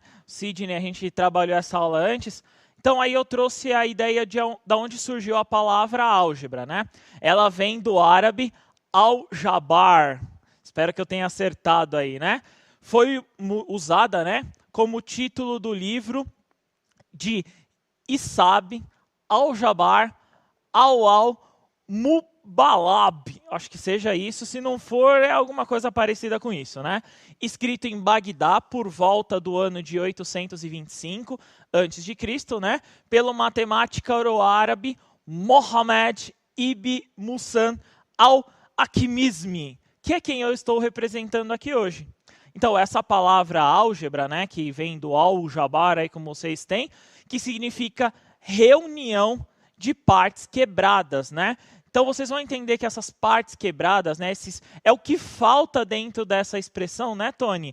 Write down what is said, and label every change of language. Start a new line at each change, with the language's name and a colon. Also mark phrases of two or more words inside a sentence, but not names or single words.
Portuguese: Sidney, a gente trabalhou essa aula antes. Então aí eu trouxe a ideia de onde surgiu a palavra álgebra, né? Ela vem do árabe al-jabar. Espero que eu tenha acertado aí, né? Foi usada, né, como título do livro de Isab al-Jabar al-Mubalab. Acho que seja isso, se não for, é alguma coisa parecida com isso, né? Escrito em Bagdá por volta do ano de 825 a.C., né? Pelo matemático árabe Mohammed ibn Musan al-Akmizmi, que é quem eu estou representando aqui hoje. Então, essa palavra álgebra, né, que vem do al-jabar, aí como vocês têm, que significa reunião de partes quebradas, né? Então, vocês vão entender que essas partes quebradas, né, é o que falta dentro dessa expressão, né, Tony?